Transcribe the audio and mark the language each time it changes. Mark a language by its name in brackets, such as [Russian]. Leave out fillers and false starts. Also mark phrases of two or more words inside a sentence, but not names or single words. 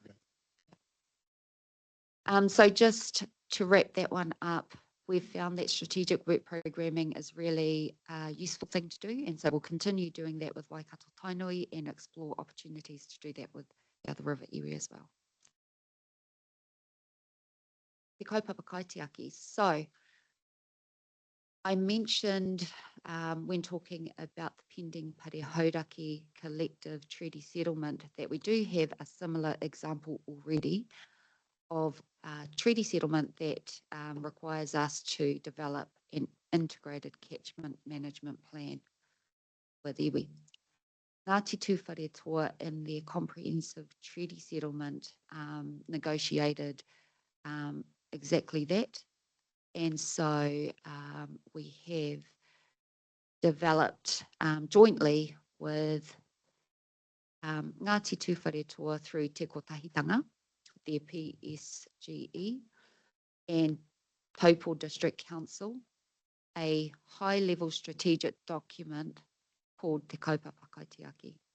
[English] Okay. So just to wrap that one up, we've found that strategic work programming is really a useful thing to do, and so we'll continue doing that with Waikato Tainui and explore opportunities to do that with the other river area as well. Te kaupapa kaitiaki. So I mentioned when talking about the pending Parehauraki collective treaty settlement that we do have a similar example already of treaty settlement that requires us to develop an integrated catchment management plan with iwi. Ngāti Tūwharetoa in their comprehensive treaty settlement negotiated exactly that. And so we have developed jointly with Ngāti Tūwharetoa through Te Kotahitanga, their PSGE, and Taupo District Council, a high-level strategic document called Te Kaupapa Kaitiaki.